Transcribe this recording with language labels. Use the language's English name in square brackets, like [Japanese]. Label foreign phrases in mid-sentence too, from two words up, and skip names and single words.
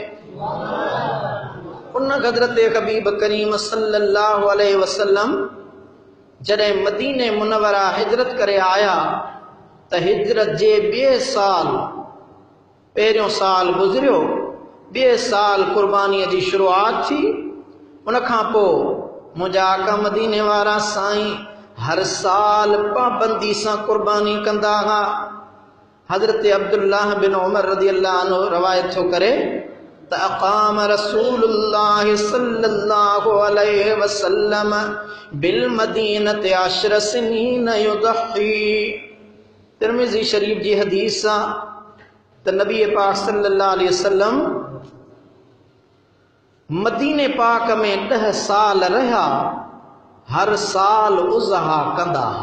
[Sindhi] ان حضرت حبیب کریم [Arabic] صلی اللہ علیہ وسلم [Sindhi] جڑے مدینہ منورہ ہجرت کرے آیا تو ہجرت جے بے سال پہریوں سال گزریو ॿिए साल क़ुर्बानीअ जी शुरूआत थी। उन खां पोइ मुंहिंजा आका मदीने वारा साईं हर साल पाबंदी सां क़ुर्बानी कंदा हुआ। [Arabic] حضرت عبدالله بن عمر رضي الله عنه [Sindhi] रवायत थो करे त [Arabic] أقام رسول الله صلى الله عليه وسلم بالمدينة عشر سنين يضحي. [Sindhi] तिरमिज़ी शरीफ जी हदीस आहे त नबी पाक [Arabic] صلى الله عليه وسلم [Sindhi] मदीने पाक में 10 साल रहा, हर साल उज़हा कंदा हा।